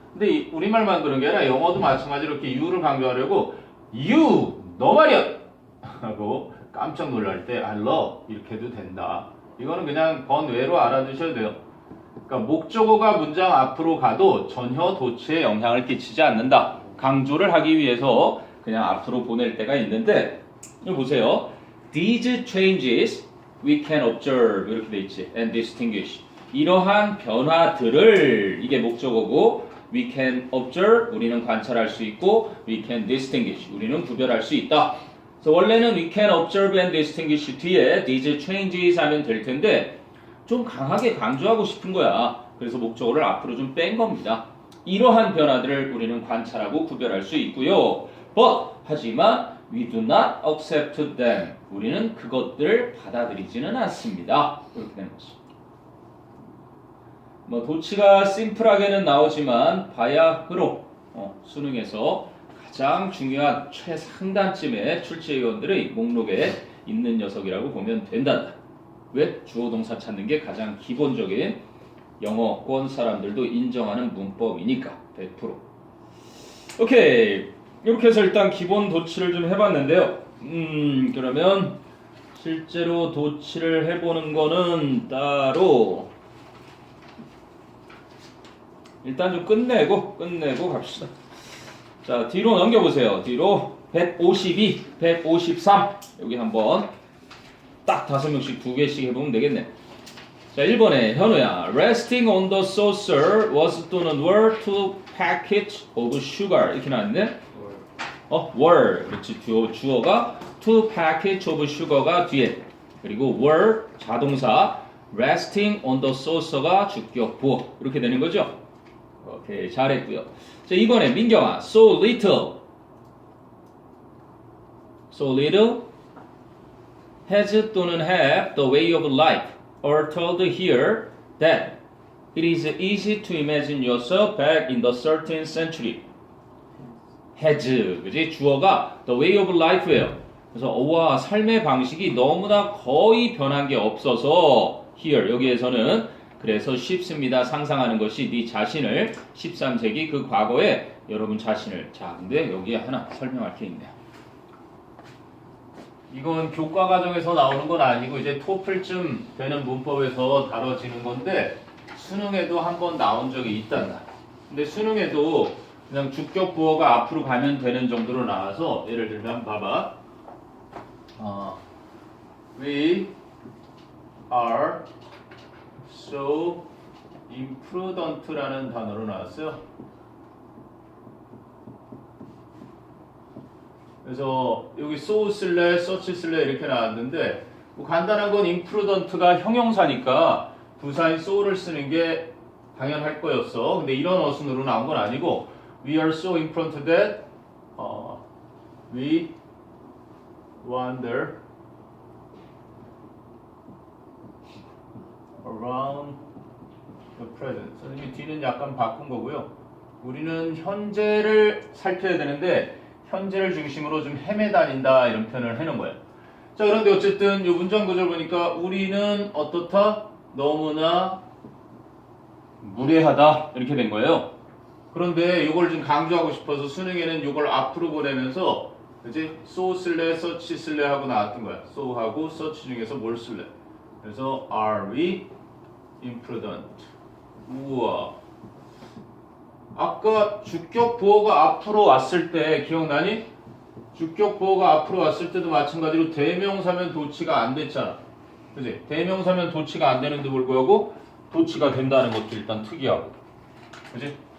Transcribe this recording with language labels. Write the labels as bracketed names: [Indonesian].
[Korean] 근데 우리말만 그런 게 아니라 영어도 마찬가지로 이렇게 you를 강조하려고 you 너 말이야 하고 깜짝 놀랄 때 [English] I love [Korean] 이렇게 해도 된다. 이거는 그냥 번외로 알아두셔도 돼요. 그러니까 목적어가 문장 앞으로 가도 전혀 도치에 영향을 끼치지 않는다. 강조를 하기 위해서 그냥 앞으로 보낼 때가 있는데, 이거 보세요. [English] These changes we can observe [Korean] 이렇게 돼 있지. [English] And distinguish, [Korean] 이러한 변화들을, 이게 목적어고, [English] we can observe [Korean] 우리는 관찰할 수 있고, [English] we can distinguish [Korean] 우리는 구별할 수 있다. 그래서 원래는 [English] we can observe and distinguish [Korean] 뒤에 [English] these changes [Korean] 하면 될 텐데 좀 강하게 강조하고 싶은 거야. 그래서 목적어를 앞으로 좀 뺀 겁니다. 이러한 변화들을 우리는 관찰하고 구별할 수 있고요. [English] But [Korean] 하지만 [English] we do not accept them, [Korean] 우리는 그것들을 받아들이지는 않습니다. 이렇게 되는 거죠. 뭐 도치가 심플하게는 나오지만 바야흐로 수능에서 가장 중요한 최상단쯤의 출제위원들의 목록에 있는 녀석이라고 보면 된다. 왜? 주어 동사 찾는 게 가장 기본적인 영어권 사람들도 인정하는 문법이니까 100%. 오케이, 이렇게 해서 일단 기본 도치를 좀 해봤는데요. 그러면 실제로 도치를 해보는 거는 따로 일단 좀 끝내고 갑시다. 자, 뒤로 넘겨보세요. 뒤로 152, 153 여기 한번 딱 5명씩 2개씩 해보면 되겠네. 자, 1번에 현우야. [English] Resting on the saucer was [Korean] 또는 [English] were 2 packets of sugar [Korean] 이렇게 나왔는데 [English] were [Korean] 그렇지. 주어가 [English] 2 packets of sugar [Korean] 가 뒤에 그리고 were 자동사 [English] resting on the saucer [Korean] 가 주격 부어 이렇게 되는 거죠. 오케이 잘했고요. 자, 이번에 민경아. [English] So little has [Korean] 또는 [English] have the way of life are told here that it is easy to imagine yourself back in the 13th century. has, [Korean] 그지? 주어가 the way of life예요. 그래서 와 삶의 방식이 너무나 거의 변한 게 없어서 here 여기에서는 그래서 쉽습니다. 상상하는 것이 네 자신을 13세기 그 과거에 여러분 자신을 자 근데 여기에 하나 설명할 게 있네요. 이건 교과 과정에서 나오는 건 아니고 이제 토플쯤 되는 문법에서 다뤄지는 건데 수능에도 한번 나온 적이 있단다. 근데 수능에도 그냥 주격 부어가 앞으로 가면 되는 정도로 나와서 예를 들면 봐봐. [English] We are so imprudent [Korean] 라는 단어로 나왔어요. 그래서 여기 so 쓸래, such 쓸래 이렇게 나왔는데 뭐 간단한 건 imprudent가 형용사니까 부사인 so를 쓰는 게 당연할 거였어. [English] 근데 이런 어순으로 나온 건 아니고 we are so imprudent that we wander around the present. [Korean] 선생님이 뒤는 약간 바꾼 거고요. 우리는 현재를 살펴야 되는데 현재를 중심으로 좀 헤매다닌다 이런 표현을 해놓은 거예요. 자 그런데 어쨌든 이 문장 구절 보니까 우리는 어떻다? 너무나 무례하다 이렇게 된 거예요. 그런데 이걸 좀 강조하고 싶어서 수능에는 이걸 앞으로 보내면서 그지? so 쓸래, such 쓸래 하고 나왔던 거야. so하고 such 중에서 뭘 쓸래? 그래서 [English] are we imprudent? [Korean] 우와. 아까 주격 부호가 앞으로 왔을 때 기억나니? 주격 부호가 앞으로 왔을 때도 마찬가지로 대명사면 도치가 안 됐잖아. 그지? 대명사면 도치가 안 되는데 불구하고 도치가 된다는 것도 일단 특이하고. 그지?